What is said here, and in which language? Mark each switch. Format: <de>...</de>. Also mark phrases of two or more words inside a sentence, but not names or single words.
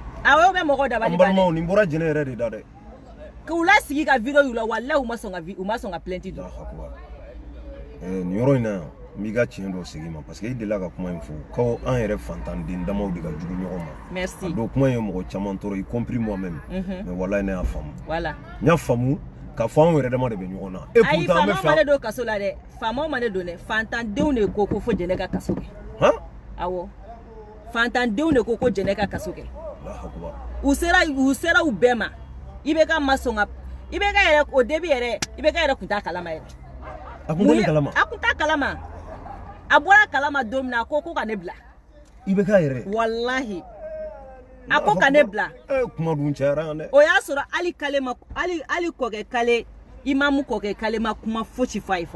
<bm>Awɔ o bɛ mɔgɔw dabali ban dɛ. An balimaw nin bɔra jɛnɛ yɛrɛ de da dɛ. K'u lasigi ka vidéo yira walahi u ma sɔn ka plainte don. Nin yɔrɔ in na n b'i ka tiɲɛ dɔ segin ma parce que i delila ka kuma in fɔ ko an yɛrɛ fantanden damaw de ka jugu ɲɔgɔn ma.</bm> <fr>Merci.</fr> <bm>A don kuma ye mɔgɔ caman tɔɔrɔ</bm> <fr>y compris moi-même.</fr> <bm>Mais walahi ne y'a faamu.</bm> <fr>Voilà.</fr> <bm>N y'a faamu k'a fɔ anw yɛrɛ dama de bɛ ɲɔgɔn na. Ayi faamaw ma ne don kaso la dɛ. Faamaw ma ne don dɛ. Fantandenw de ko fɔ jɛnɛ ka kaso kɛ. Awɔ. Fantandenw de ko jɛnɛ ka kaso kɛ. U sera u bɛɛ ma. Ibeka ma sɔn ka Ibeka yɛrɛ</bm> <fr>au début</fr> <bm>yɛrɛ Ibeka yɛrɛ kun t'a kalama yɛrɛ. A kun t'a kalama. A kun t'a kalama. A bɔra kalama don min na ko ka ne bila. Ibeka yɛrɛ. Wallahi. A ko ka ne bila. Kuma dun cayara yan dɛ. O y'a sɔrɔ hali kale ma hali kɔkɛ kale imamu kɔkɛ kale ma kuma fosi f'a ye fɔlɔ.</bm>